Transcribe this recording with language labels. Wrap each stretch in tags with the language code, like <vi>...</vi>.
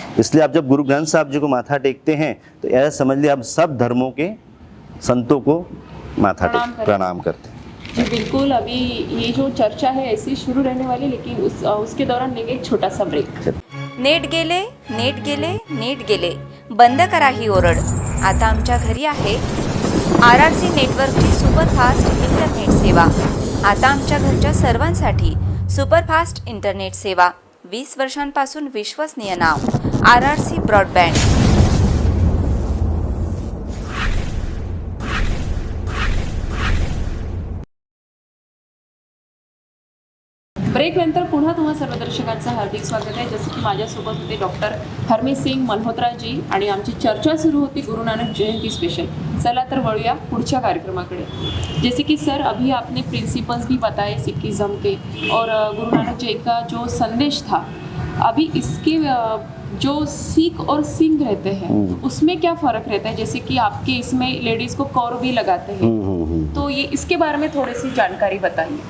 <hi>इसलिए आप जब गुरु ग्रंथ साहब जी को माथा टेकते हैं तो ऐसा समझ लिया आप सब धर्मों के संतों को माथा प्रणाम करते हैं। जी बिल्कुल। अभी ये जो चर्चा है ऐसी शुरू रहने वाली, लेकिन उसके दौरान लेंगे एक छोटा सा ब्रेक।</hi> <mr>नेट गेले बंद करा ही ओरड। आता आमच्या घरी आहे RRC नेटवर्कची सुपरफास्ट इंटरनेट सेवा। आता आमच्या घरच्या सर्वांसाठी सुपरफास्ट इंटरनेट सेवा। 20 वर्षांपासून विश्वसनीय नाव RRC ब्रॉडबँड। ब्रेक नंतर पुन्हा तुम्हा सर्व दर्शकांचं हार्दिक स्वागत आहे। जसं की माझ्यासोबत होते डॉक्टर हरमेश सिंग मल्होत्रा जी आणि आमची चर्चा सुरू होती गुरु नानक जयंती स्पेशल। चला तर वळूया पुढच्या कार्यक्रमाकडे।</mr> <hi>जैसे कि सर अभी आपने प्रिंसिपल्स भी बताए सिखिज्म के, और गुरु नानक जी का जो संदेश था, अभी इसके जो सिख और सिंह रहते हैं उसमें क्या फ़र्क रहता है? जैसे कि आपके इसमें लेडीज़ को कौर भी लगाते हैं, तो ये इसके बारे में थोड़ी सी जानकारी बताइए।</hi>